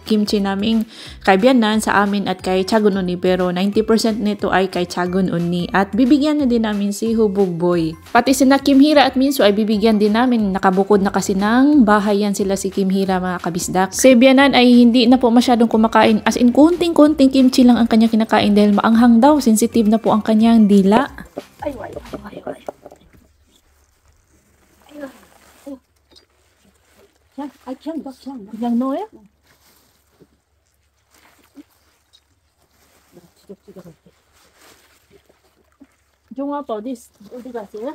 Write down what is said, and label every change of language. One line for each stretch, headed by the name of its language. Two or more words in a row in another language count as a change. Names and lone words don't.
Filipino: Kimchi naming kaibiyanan sa amin at kay Chagun Onni, pero 90% nito ay kay Chagun Onni. At bibigyan na din namin si Hubog Boy. Pati sina Kim Hira at Minsu ay bibigyan din namin. Nakabukod na kasi ng bahay yan sila si Kim Hira mga kabisdak. Si biyanan ay hindi na po masyadong kumakain.
English: As in
Filipino: kunting-kunting kimchi lang ang kanya kinakain dahil maanghang daw, sensitive na po ang kanyang dila.
Korean: 아이고. 그냥 넣어요? 종아 아빠 어디 가세요?